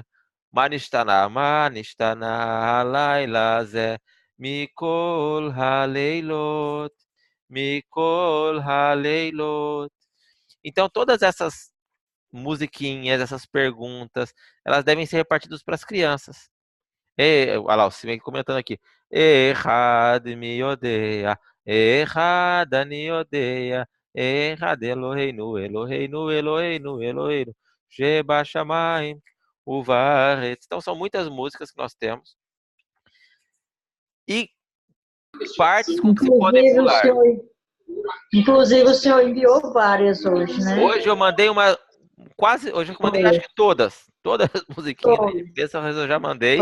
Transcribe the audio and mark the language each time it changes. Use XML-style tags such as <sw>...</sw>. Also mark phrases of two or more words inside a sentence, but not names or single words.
<he>מה נשתנה, מה נשתנה, הלילה הזה, מכל הלילות, מכל הלילות.</he> <pt>Então, todas essas musiquinhas, essas perguntas, elas devem ser repartidas para as crianças. Olha lá, o Simei comentando aqui.</pt> <he>אחד מי יודע, אחד אני יודע, אחד אלוהינו, אלוהינו, אלוהינו, אלוהינו, שבשמים, ובארץ.</he> <pt>Então, são muitas músicas que nós temos. E partes com que se podem pular. Inclusive, o senhor enviou várias hoje, né? Hoje eu mandei hoje eu mandei acho que todas as musiquinhas de Pessah eu já mandei.</pt>